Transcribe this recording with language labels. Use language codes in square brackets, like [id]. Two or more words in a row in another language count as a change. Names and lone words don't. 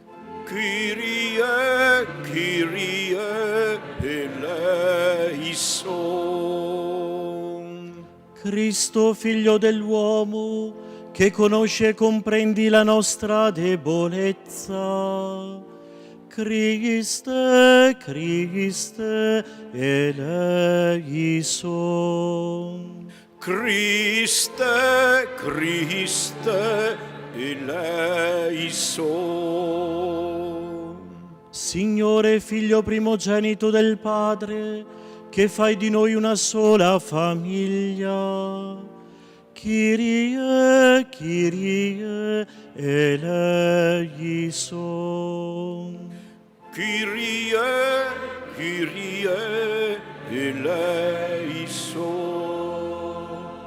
[el] Κύριε, Κύριε, ελέησον. [it] Cristo, Figlio dell'uomo, che conosci e comprendi la nostra debolezza. [el] Χριστέ, Χριστέ, ελέησον. Χριστέ, Χριστέ, ελέησον. [it] Signore, Figlio primogenito del Padre, che fai di noi una sola famiglia. [el] Κύριε, Κύριε, ελέησον. Κύριε, Κύριε, ελέησον.